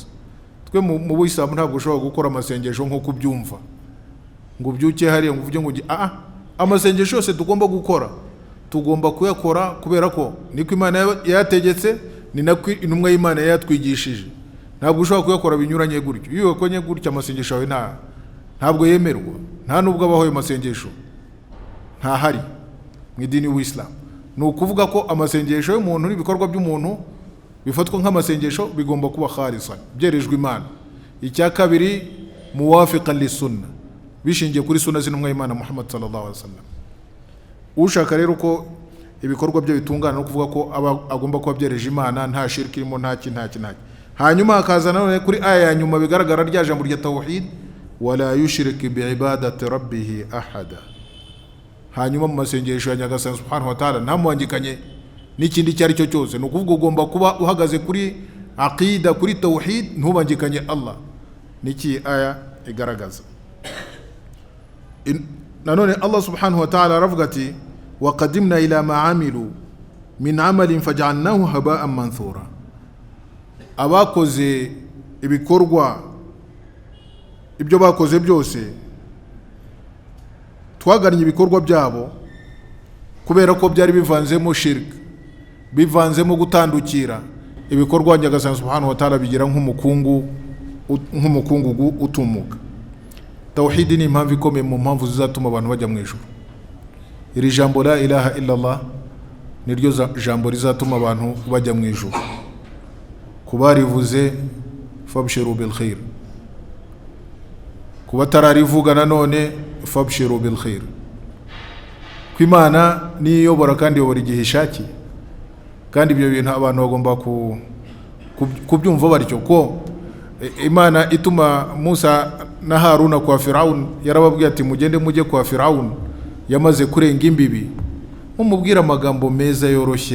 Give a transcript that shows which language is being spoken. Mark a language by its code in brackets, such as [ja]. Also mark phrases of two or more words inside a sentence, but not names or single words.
[rw] Twe mu Buyisilamu ntabwo ushobora gukora amasengesho nko kubyumva, ngo ubyuke hariya ngo uvuge ngo amasengesho yose tugomba gukora tugomba kuyakora kubera ko niko Imana yategetse, ni nako intumwa y'Imana yatwigishije. Ntabwo ushobora kuyakora binyuranye gutyo. Iyo ukonye gutyo amasengesho yawe ntabwo yemerwa, nta nubwo abaho ayo masengesho ntahari mu idini y'Ubuislamu. Ni ukuvuga ko amasengesho y'umuntu n'ibikorwa by'umuntu bifatwa nk'amasengesho bigomba kuba khalisan, byerejwe Imana. Icya kabiri [ar] موافقا للسنة, [rw] bishingiye kuri sunna z'intumwa y'Imana Muhammad [ar] صلى الله عليه وسلم. [rw] Ushaka rero ko ibikorwa byo bitungana no kuvuga ko agomba kuba byereje Imana, nta shirki irimo, nta kintu. Hanyuma akaza none kuri aya ya nyuma bigaragara rya jambo rya tawhid, [ar] ولا يشرك بعبادة ربه أحدا. [rw] Hanyuma mu masengesho ya nyagasani [ar] سبحانه وتعالى [rw] ntamuhangikanye n'ikindi cyari cyo cyose. Ni ukuvuga ugomba kuba uhagaze kuri aqida, kuri tawhid, ntubangikanye Allah. Niki aya igaragaza. Nanone [ar] الله سبحانه وتعالى [rw] aravuga ati [ar] وقدمنا إلى ما عملوا من عمل فجعلناه هباء منثورا. [rw] Abakoze ibikorwa ibyo bakoze byose, twagannye ibikorwa byabo kubera ko byari bivanzemo shirk, bivanzemo gutandukira. Ibikorwa nyagasani [ar] سبحانه وتعالى [rw] bigira nk'umukungugu utumuka. Tawhid ni impamvu ikomeye mu mpamvu zizatuma abantu bajya mu ijuru. Iri jambo [ar] لا إله إلا الله [rw] niryo jambo rizatuma abantu bajya mu ijuru. Kubarivuze [ar] فأبشروا بالخير, [rw] kubatararivuga nanone [ar] فأبشروا بالخير. [rw] Kwimana niyobora kandi yobora igihe ishakiye, kandi ibyo bintu abantu bagomba kubyumva batyo ko Imana ituma Musa na Haruna kwa Firaun yarababwiye ati mugende mujye kwa Firaun yamaze kurenga imbibi, mumubwira amagambo meza yoroshye.